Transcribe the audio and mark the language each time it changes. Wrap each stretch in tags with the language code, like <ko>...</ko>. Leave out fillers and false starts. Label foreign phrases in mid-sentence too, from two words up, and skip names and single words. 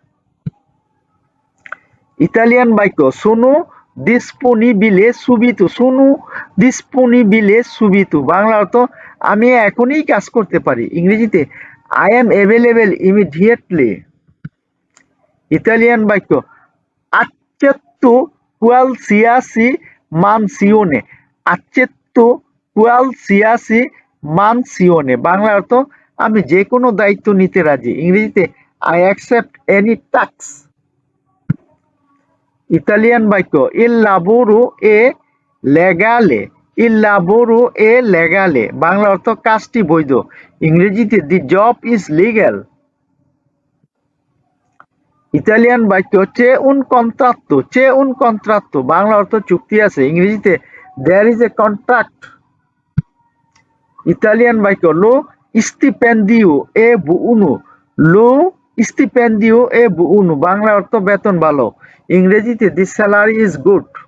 <bn>ইতালিয়ান বাক্য</bn> <it>sono disponibile subito, sono disponibile subito,</it> <bn>বাংলা অর্থ আমি এখনই কাজ করতে পারি, ইংরেজিতে</bn> <en>I am available immediately.</en> <bn>ইতালিয়ান বাক্য</bn> <it>accetto qualsiasi mansione, accetto qualsiasi mansione,</it> <bn>বাংলা অর্থ আমি যে কোনো দায়িত্ব নিতে রাজি, ইংরেজিতে</bn> <en>I accept any task.</en> <bn>ইতালিয়ান বাক্য</bn> <it>il lavoro è legale, il lavoro è legale,</it> <bn>বাংলা অর্থ কাজটি বৈধ, ইংরেজিতে</bn> <en>the job is legal.</en> <bn>ইতালিয়ান বাক্য</bn> <it>c'è un contratto, c'è un contratto,</it> <bn>বাংলা অর্থ চুক্তি আছে, ইংরেজিতে</bn> <en>there is a contract.</en> <bn>ইতালিয়ান বাক্য</bn> <it>lo stipendio è buono, lo stipendio è buono,</it> <bn>বাংলা অর্থ বেতন ভালো, ইংরেজিতে</bn> <en>the salary is good.</en>